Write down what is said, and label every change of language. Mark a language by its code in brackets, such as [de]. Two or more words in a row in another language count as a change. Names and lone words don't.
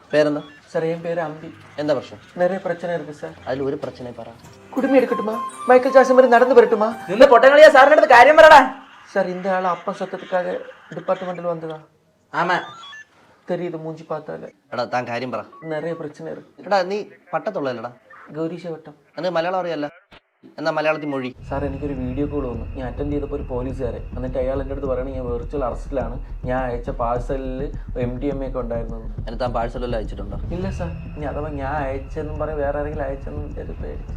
[ml] പേരെന്താ? [ta] சார் என் பேர் அம்பி. [ml] എന്താ പ്രശ്നം? [ta] நிறைய பிரச்சனை இருக்கு சார். [ml] അതിൽ ഒരു പ്രശ്നം പറ. [ta] குடுமி எடுக்கட்டுமா? மைக்கேல் ஜாக்சன் மாதிரி நடந்து வரட்டுமா? [ml] നിന്ന് പൊട്ടങ്ങളിയാ സാറിന്റെ അടുത്ത് കാര്യം പറടാ. [ta] சார் இந்த ஆள் அப்பா சத்தத்துக்காக டிபார்ட்மெண்ட்டில் வந்ததா? [ml] ആമാ [ta] தெரியுது மூஞ்சி பார்த்தாலே. [ml] എടാ താൻ കാര്യം പറ. நிறைய பிரச்சனை இருக்கு. എടാ നീ പട്ടത്തുള്ളല്ലടാ? ഗൗരീശ വട്ടം. എന്നിട്ട് മലയാളം അറിയല്ല, എന്നാ മലയാളത്തിൽ മൊഴി. സാർ എനിക്കൊരു വീഡിയോ കോൾ വന്നു. ഞാൻ അറ്റൻഡ് ചെയ്തപ്പോൾ ഒരു പോലീസുകാരെ, എന്നിട്ട് അയാൾ എൻ്റെ അടുത്ത് പറയണത് ഞാൻ [en] virtual arrestilāṇ, [ml] ഞാൻ അയച്ച പാഴ്സലിൽ MDMA ഒക്കെ ഉണ്ടായിരുന്നു. എന്നിട്ട് താൻ പാഴ്സലെല്ലാം അയച്ചിട്ടുണ്ടോ? ഇല്ല സാർ. ഇനി അഥവാ ഞാൻ അയച്ചെന്നും പറയും വേറെ ആരെങ്കിലും അയച്ചെന്നും ഒരു പേടിച്ച്